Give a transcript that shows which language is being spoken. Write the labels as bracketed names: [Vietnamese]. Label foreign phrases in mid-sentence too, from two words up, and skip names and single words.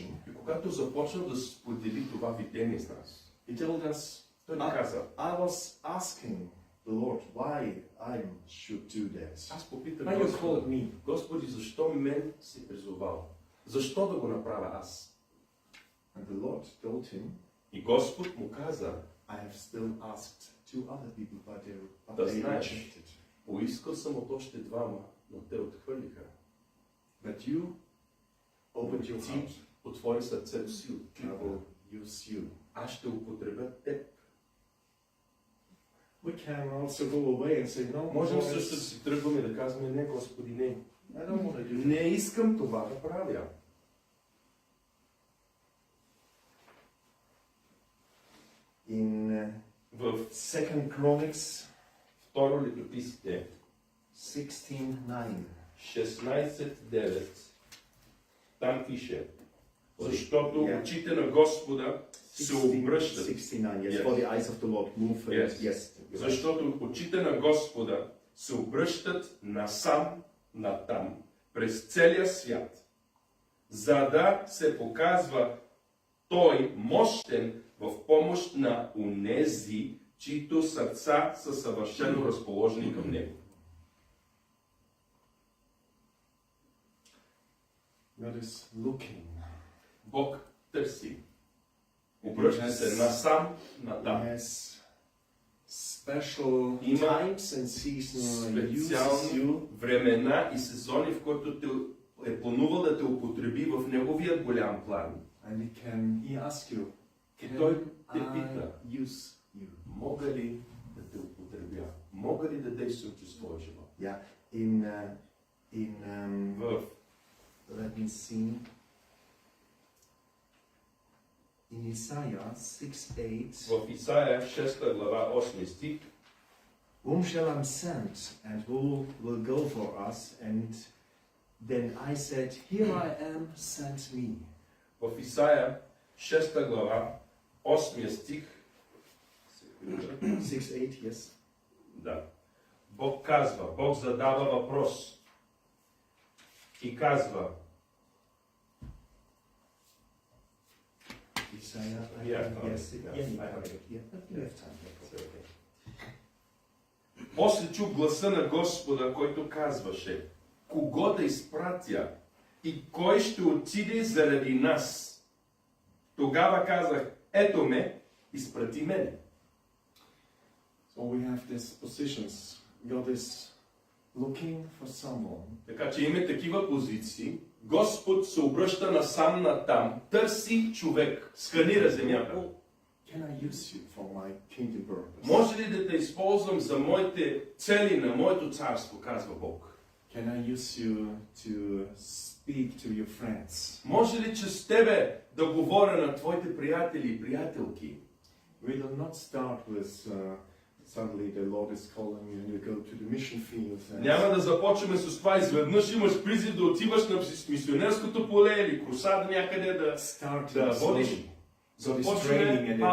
[Bulgarian] И когато започна да сподели това видение с нас, [English] he told us, [Bulgarian] той ни каза, [English] I was asking the Lord why I should do that. [Bulgarian] аз попитах [English] Why you called [Bulgarian] Господа, [English] me? [Bulgarian] Господи, защо мен си призовал? Защо да го направя аз? [English] And the Lord told him, [Bulgarian] И Господ му каза, [English] I have still asked two other people, but [Bulgarian] Да [English] they [Bulgarian] знаеш. [English] rejected. [Bulgarian] поискал съм от още двама, но те отхвърлиха. [English] But you opened your [Bulgarian] Ти [English] heart. [Bulgarian] отвори сърцето си, [English] I [Bulgarian] откликна. [English] will use you. [Bulgarian] Аз ще употребя теб. [English] We can also go away and say, no, [Bulgarian] Можем [English] Lord, [Bulgarian] също да си тръгваме да казваме, не, Господи, не. [English] I don't want to do that. [Bulgarian] Не искам това да правя. [English] In [Bulgarian] В 2 Chronicles второ Летописите 16:9. 16:9 там пише, защото [English] Yeah. [Bulgarian] очите на Господа се обръщат. [English] 69, yes. Yes. For the eyes of the Lord move. Yes. Yes. [Bulgarian] Защото очите на Господа се обръщат насам, натам, през целия свят, за да се показва Той мощен в помощ на унези, чието сърца са съвършено разположени към Него. [English] God is looking. [Bulgarian] Бог търси. Обръща се насам, натам. [English] Yes. Special [Bulgarian] Има [English] times and seasons uses [Bulgarian] Специални [English] you. [Bulgarian] времена и сезони, в които те е планувал да те употреби в Неговият голям план. [English] And he asks you, [Bulgarian] И [English] can [Bulgarian] Той те [English] I [Bulgarian] пита, [English] use you? [Bulgarian] мога ли да те употребя? Мога ли да действам чрез твоя живот? [English] Yeah. In [Bulgarian] В [English] let me see. In Isaiah 6:8. [Bulgarian] В Исаия 6 глава 8 стих, [English] Whom shall I send, and who will go for us? And then I said, Here I am, send me. [Bulgarian] в Исаия 6 глава 8 стих, [English] 6:8, yes. [Bulgarian] да, Бог казва, Бог задава въпрос и казва, [English] Isaiah, Yeah, yes, yeah, yeah, I have it. yeah, but you have time. [Bulgarian] После чух гласа на Господа, който казваше, кого да изпратя и кой ще отиде заради нас. Тогава казах, ето ме, изпрати мене. [English] So Or we have these positions. God is looking for someone. [Bulgarian] Така че има такива позиции. Господ се обръща насам натам, търси човек, сканира земята. [English] Oh, can I use you for my kingdom purpose? [Bulgarian] Може ли да те използвам за моите цели на моето царство, казва Бог. [English] Can I use you to speak to your friends? [Bulgarian] Може ли чрез тебе да говоря на твоите приятели и приятелки? [English] We will not start with suddenly the Lord is calling you and you go to the mission field. [Bulgarian] Няма да започваме с това. Изведнъж имаш призив да отиваш на мисионерското поле или крусада някъде да [English] Start [Bulgarian] да [English] with [Bulgarian] водиш. [English] God is [Bulgarian] Започваме, [English] training and